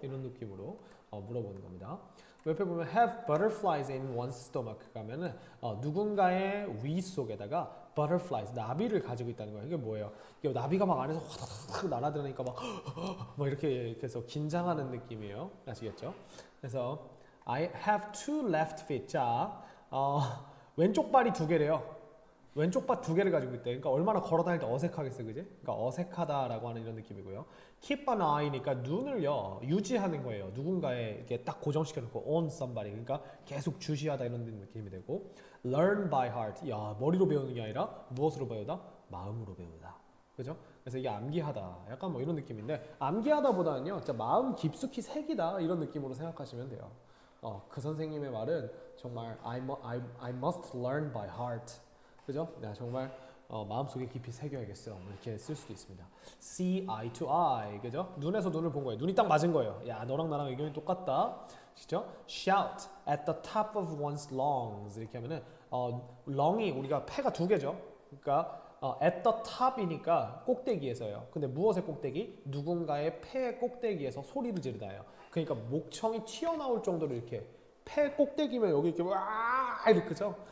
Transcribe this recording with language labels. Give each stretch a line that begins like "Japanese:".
Korean: 이런 느낌으로 물어보는 겁니다. 옆에 보면
English: have butterflies in one's stomach
Korean: 가면은 누군가의 위 속에다가 butterflies 나비를 가지고 있다는 거예요. 이게 뭐예요? 이게 나비가 막 안에서 화다닥 날아들으니까 막 이렇게 해서 긴장하는 느낌이에요. 아시겠죠? 그래서
English: I have two left feet.
Korean: 자, 왼쪽 발이 두 개래요. 왼쪽 발 두 개를 가지고 있대. 그러니까 얼마나 걸어 다닐 때 어색하겠어, 그지? 그러니까 어색하다라고 하는 이런 느낌이고요. Keep an eye니까 눈을요 유지하는 거예요. 누군가에 이렇게 딱 고정시켜놓고
English: on somebody.
Korean: 그러니까 계속 주시하다 이런 느낌이 되고.
English: Learn by heart.
Korean: 야, 머리로 배우는 게 아니라 무엇으로 배우다? 마음으로 배우다. 그죠? 그래서 이게 암기하다. 약간 뭐 이런 느낌인데 암기하다보다는요, 진짜 마음 깊숙이 새기다 이런 느낌으로 생각하시면 돼요. 그 선생님의 말은 정말
English: I must learn by heart.
Korean: 그죠? 네, 정말 마음속에 깊이 새겨야겠어. 이렇게 쓸 수도 있습니다.
English: See eye to eye.
Korean: 그죠? 눈에서 눈을 본 거예요. 눈이 딱 맞은 거예요. 야, 너랑 나랑 의견이 똑같다. 그죠?
English: Shout at the top of one's lungs.
Korean: 이렇게 하면은 lung이 우리가 폐가 두 개죠. 그러니까
English: at the top
Korean: 이니까 꼭대기에서요. 근데 무엇의 꼭대기? 누군가의 폐의 꼭대기에서 소리를 지르다예요. 그러니까 목청이 튀어나올 정도로 이렇게 폐 꼭대기면 여기 이렇게 와 이렇게 그죠?